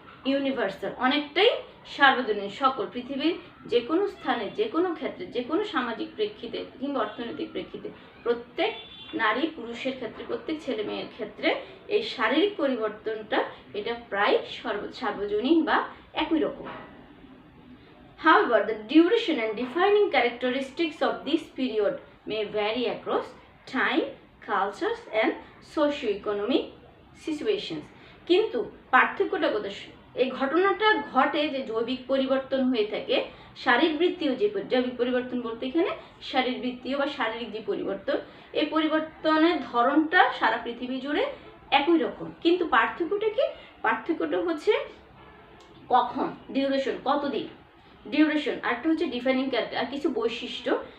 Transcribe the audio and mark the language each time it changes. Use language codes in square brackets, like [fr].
[bn] Universal, অনেকটাই সার্বজনীন, সকল পৃথিবীর যে কোনো স্থানে, যে কোনো ক্ষেত্রে, যে কোনো সামাজিক প্রেক্ষিতে কিংবা অর্থনৈতিক প্রেক্ষিতে প্রত্যেক নারী পুরুষের ক্ষেত্রে, প্রত্যেক ছেলে মেয়ের ক্ষেত্রে এই শারীরিক পরিবর্তনটা এটা প্রায় সার্বজনীন বা একই রকম। [en] However, the duration and defining characteristics of this period may vary across time, cultures and socio-economic situations. [bn] কিন্তু পার্থক্যটা কোথায়? এই ঘটনাটা ঘটে যে জৈবিক পরিবর্তন হয়ে থাকে, শারীরবৃত্তীয় যে জৈবিক পরিবর্তন বলতে এখানে শারীরবৃত্তীয় বা শারীরিক যে পরিবর্তন, এই পরিবর্তনের ধরনটা সারা পৃথিবী জুড়ে একই রকম, কিন্তু পার্থক্যটা কি? পার্থক্যটা হচ্ছে কখন, ডিউরেশন, কতদিন, ডিউরেশন, আরেকটা হচ্ছে ডিফাইনিং ক্যারেক্টার, আর কিছু বৈশিষ্ট্য।